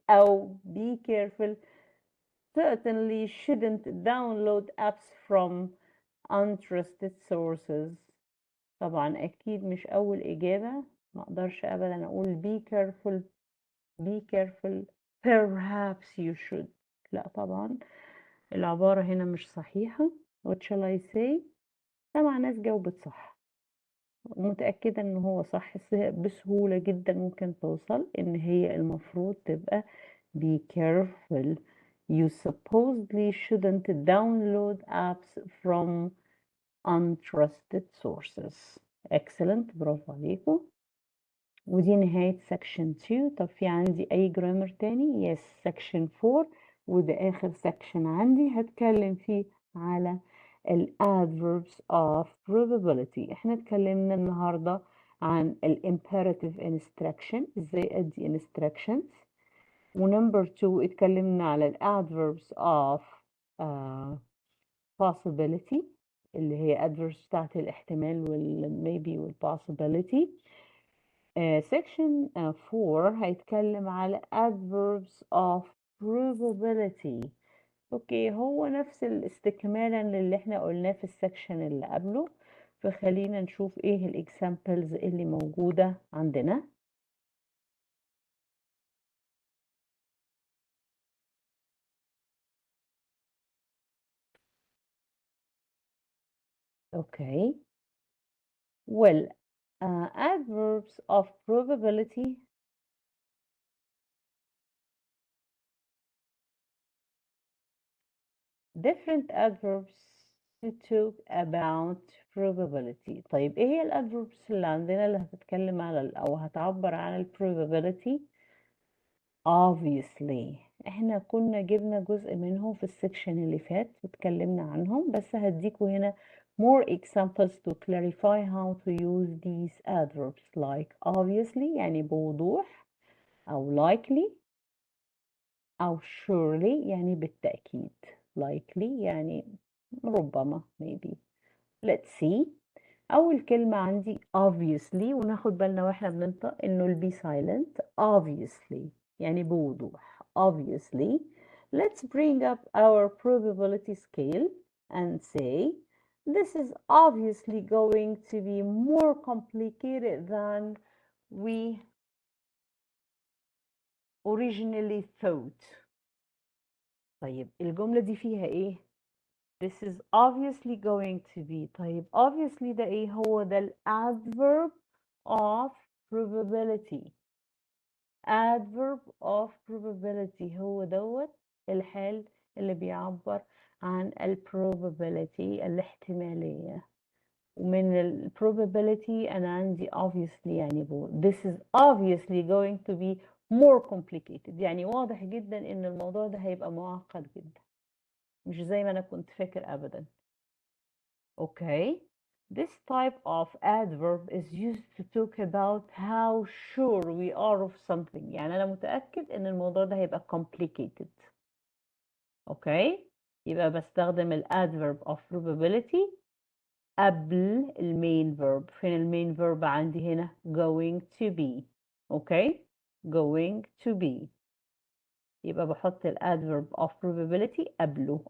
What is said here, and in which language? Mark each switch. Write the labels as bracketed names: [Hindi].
[English] أو be careful, certainly shouldn't download apps from untrusted sources. [Arabic] طبعا أكيد مش أول إجابة. ما أقدرش أبدا أقول [English] be careful perhaps you should. [Arabic] لا طبعا العبارة هنا مش صحيحة. [English] What shall I say؟ [Arabic] 7 ناس جاوبت صح. متأكدة إن هو صح، بسهولة جدا ممكن توصل إن هي المفروض تبقى [English] be careful. You supposedly shouldn't download apps from untrusted sources. [Arabic] Excellent، برافو عليكم. ودي نهاية section 2. طب في عندي أي جرامر تاني؟ [English] yes section 4، [Arabic] وده آخر section عندي هتكلم فيه على ال adverbs of probability. احنا اتكلمنا النهاردة عن ال imperative instruction، ازاي ادي instructions. ونمبر 2 اتكلمنا على ال adverbs of possibility، اللي هي adverbs بتاعت الاحتمال وال maybe وال possibility. [English] section 4 [Arabic] هيتكلم على [English] adverbs of probability. [Arabic] اوكي، هو نفس الاستكمالا للي احنا قلناه في السكشن اللي قبله، فخلينا نشوف ايه الاكزامبلز اللي موجودة عندنا. [English] Okay well adverbs of probability different adverbs to talk about probability. [Arabic] طيب ايه هي الادفيربس اللي عندنا اللي هتتكلم على او هتعبر عن ال probability؟ obviously احنا كنا جبنا جزء منهم في السكشن اللي فات واتكلمنا عنهم، بس هديكوا هنا [English] more examples to clarify how to use these adverbs like [Arabic] obviously يعني بوضوح، أو likely، أو surely يعني بالتأكيد. likely يعني ربما maybe. [English] let's see. [Arabic] أول كلمة عندي obviously، وناخد بالنا واحنا بننطق إنه ال [English] be silent. [Arabic] obviously يعني بوضوح. [English] obviously let's bring up our probability scale and say this is obviously going to be more complicated than we originally thought. [Arabic] طيب الجملة دي فيها إيه؟ [English] This is obviously going to be. [Arabic] طيب obviously ده إيه؟ هو ده ال adverb of probability. adverb of probability هو دوت الحال اللي بيعبر عن ال probability الاحتمالية. ومن ال probability أنا عندي obviously يعني [English] this is obviously going to be more complicated، [Arabic] يعني واضح جدا إن الموضوع ده هيبقى معقد جدا، مش زي ما أنا كنت فاكر أبدا. [English] Okay, this type of adverb is used to talk about how sure we are of something. [Arabic] يعني أنا متأكد إن الموضوع ده هيبقى complicated. Okay, يبقى بستخدم ال adverb of probability قبل ال main verb. فين ال main verb عندي هنا؟ [English] going to be. Okay, going to be. [Arabic] يبقى بحط ال adverb of probability قبله.